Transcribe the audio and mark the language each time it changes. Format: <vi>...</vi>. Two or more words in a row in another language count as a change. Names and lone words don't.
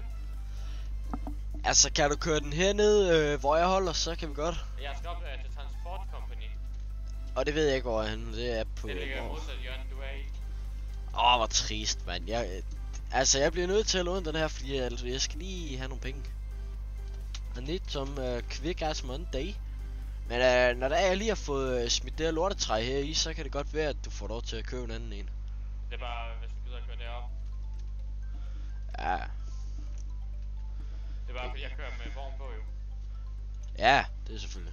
<da>Altså, kan du køre den hernede, hvor jeg holder, så kan vi godt. Jeg skal op til Transport Company. Og det ved jeg ikke, hvor jeg er henne. Det er på... Det ligger modsat hjørne, du er i. Hvor trist, mand. Jeg bliver nødt til at låne den her, fordi jeg skal lige have nogle penge.</da> <en>I need some quick ass Monday.</en> <da>Men når jeg lige har fået smidt det her lortetræ her i, så kan det godt være, at du får lov til at købe en anden en. Det er bare, hvis du gider at køre derop. Ja. Det er bare, fordi jeg kører med vogn på jo. Ja, det er selvfølgelig.</da>